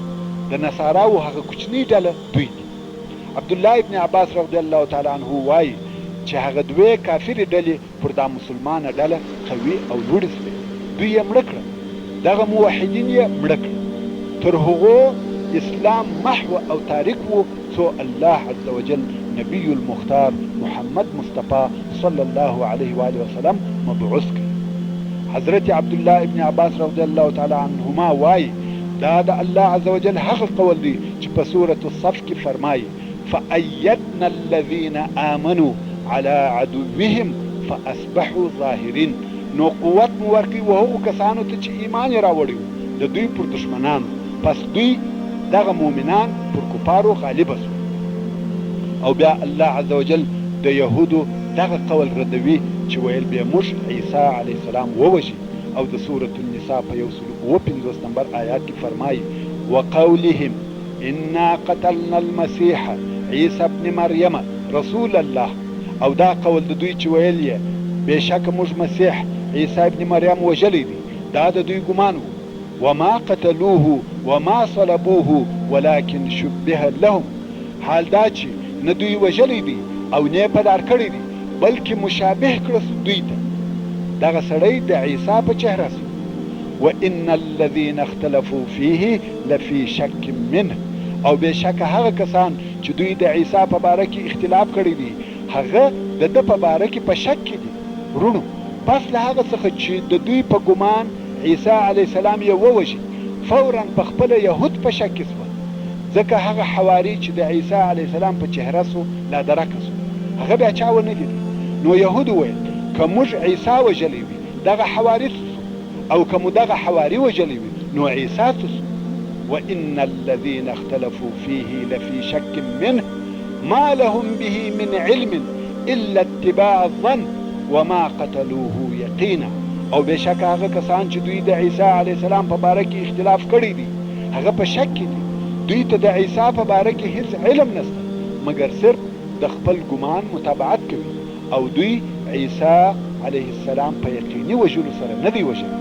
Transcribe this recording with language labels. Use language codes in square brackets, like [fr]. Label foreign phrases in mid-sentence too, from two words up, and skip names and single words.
[ps] د نصاراو هغه کوچنۍ ډله دوی دي. عبدالله ابن عباس [ar] رضی الله تعالی عنه [ps] وایي چې هغه دوې کافرې ډلې پر دا مسلمانه ډله قوي او لوړې سوې، دوی یې مړه کړل، دغه موحدین یې مړه کړل، تر هغو اسلام محو او تاریک و څو الله [ar] عز وجل نبی المختار [ps] محمد مصطفی [ar] صلی الله علیه و آله وسلم [ps] مبعوث کړ. حضرت عبدالله ابن عباس [ar] رضی الله تعالی عنهما [ps] وایي دا د الله [ar] عز وجل [ps] هغه قول دی چې په سورة الصف کې فرمایي [ar] فأیدنا الذین آمنوا على عدوهم فاصبحوا ظاهرین. [ps] نو قوت مو ورکړي و هغو کسانو ته چې ایمان یې راوړی و د دوی پر دشمنانو، پس دوی دغه مؤمنان پر کفارو غالبه سو. او بیا الله [ar] عز وجل [ps] د یهودو دغه قول ردوي چې ویل به موږ عیسی [ar] علیه السلام [ps] ووژي، او د سورة النساء په 150 نمبر آیات کې فرمایي [ar] وقولهم انا قتلنا المسيح عیسی ابن مریم رسول الله. [ps] او دا قول د دوی چې ویل یې بېشکه موږ مسیح عیسی ابن مریم وژلی دی، دا د دوی ګمان و. [ar] وما قتلوه وما صلبوه ولكن شبه لهم. [ps] حال دا چې نه دوی وژلی دی او نه یې پدار کړی دی، بلکې مشابه کړه دوی ته. دغه سړی د عیسی په چهره سو. [ar] وان الذين اختلفوا فيه لفي شك منه. [ps] او بېشکه هغه کسان چې دوی د عیسی په باره کې اختلاف کړی دي، هغه د ده په باره کې په شک کې دي. ورونو، پس له هغه څخه چې د دوی په ګمان عیسی [ar] علیه السلام [ps] یې ووژي، فورا په خپله یهود په شک کې سول، ځکه هغه حواري چې د عیسی [ar] علیه السلام [ps] په چهره سو لا درکه سو، هغه بیا چا ونه لید. نو یهود وویل که موږ عیسی وژلی وي دغه حواري سو، او که مو دغه حواري وژلی وي نو عیسی سو. [ar] وان الذين اختلفوا فيه لفي شك منه ما لهم به من علم الا اتباع الظن وما قتلوه یقینا. [ps] او بشک هغه کسان چې دوی د عیسی [ar] علیه السلام [ps] په باره کې اختلاف کړی دي هغه په شک کې دي، دوی ته د عیسی په باره کې هیڅ علم نشته مګر صرف د خپل ګمان متابعت کوي، او دوی عیسی علیه السلام په یقیني وژلو سره نه دی وژلی.